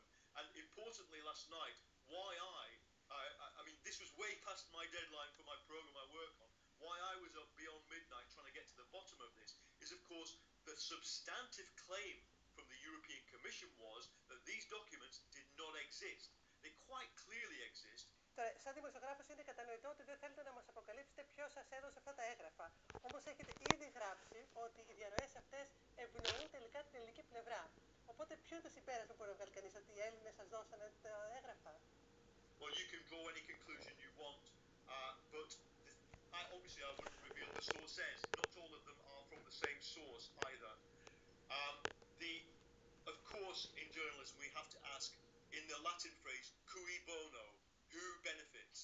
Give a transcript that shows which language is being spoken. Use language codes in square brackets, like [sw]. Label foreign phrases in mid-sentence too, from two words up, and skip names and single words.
[en] And importantly, last night, why I mean, this was way past my deadline for my programme I work on. Why I was up beyond midnight trying to get to the bottom of this is, of course, the substantive claim from the European Commission was that these documents did not exist. They quite clearly exist. [el] Τώρα, σαν δημοσιογράφος είναι κατανοητό ότι δεν θέλετε να μας αποκαλύψετε ποιος σας έδωσε αυτά τα έγγραφα. Όμως έχετε ήδη γράψει ότι οι διαρροές αυτές ευνοούν τελικά την ελληνική πλευρά. Οπότε ποιο είναι το συμπέρασμα που μπορεί να βγάλει κανείς, ότι οι Έλληνες σας δώσανε τα έγγραφα? [en] Well, you can draw any conclusion you want, but obviously I wouldn't reveal the sources. Not all of them are from the same source either. Of course, in journalism we have to ask, in the Latin phrase, [la] cui bono, [en] who benefits?